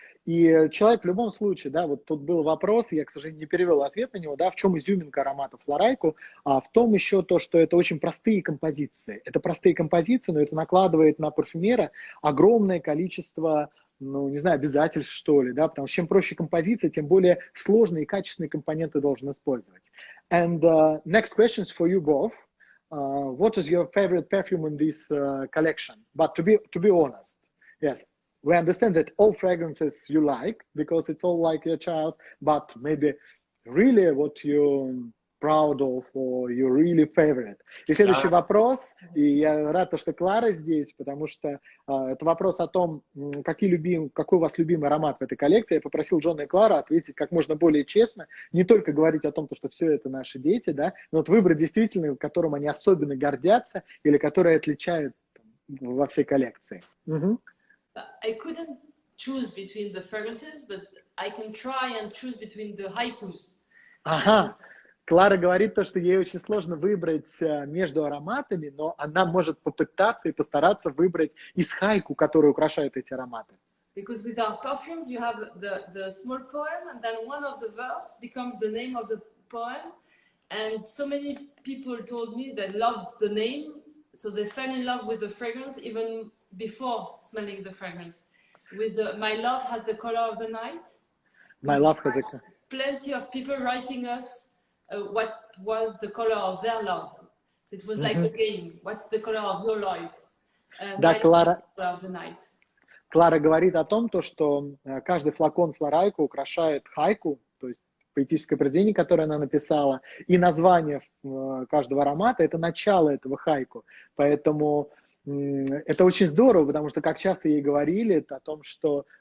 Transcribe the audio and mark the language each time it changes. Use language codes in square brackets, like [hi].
[ru] И человек в любом случае, да, вот тут был вопрос, я, к сожалению, не перевел ответ на него, да, в чем изюминка аромата Floraiku, а в том еще то, что это очень простые композиции. Это простые композиции, но это накладывает на парфюмера огромное количество, ну, не знаю, обязательств, что ли, да, потому что чем проще композиция, тем более сложные и качественные компоненты должен использовать. [en] And next questions for you both. What is your favorite perfume in this collection? But to be honest, yes, we understand that all fragrances you like because it's all like your child, but maybe really what you're proud of or your really favorite. [ru] И следующий вопрос, и я рад, что Клара здесь, потому что это вопрос о том, какой у вас любимый аромат в этой коллекции. Я попросил Джона и Клара ответить как можно более честно, не только говорить о том, что все это наши дети, да, но вот выбрать действительно, которым они особенно гордятся или которые отличают во всей коллекции. [en] I couldn't choose between the fragrances, but I can try and choose between the haikus. Ага. [ru] Клара говорит то, что ей очень сложно выбрать между ароматами, но она может попытаться и постараться выбрать из хайку, которые украшают эти ароматы. [en] Because with our perfumes, you have the small poem, and then one of the verse becomes the name of the poem. And so many people told me they loved the name, so they fell in love with the fragrance even before smelling the fragrance. With My Love Has the Color of the Night. My Love Has Plenty of people writing us what was the color of their love. So it was like a game. What's the color of your life? [ru] Да, Клара, [en] color of the night. [ru] Клара говорит о том, что каждый флакон Floraiku украшает хайку, то есть поэтическое произведение, которое она написала, и название каждого аромата – это начало этого хайку. Поэтому это очень здорово, потому что, как часто ей говорили, о том, что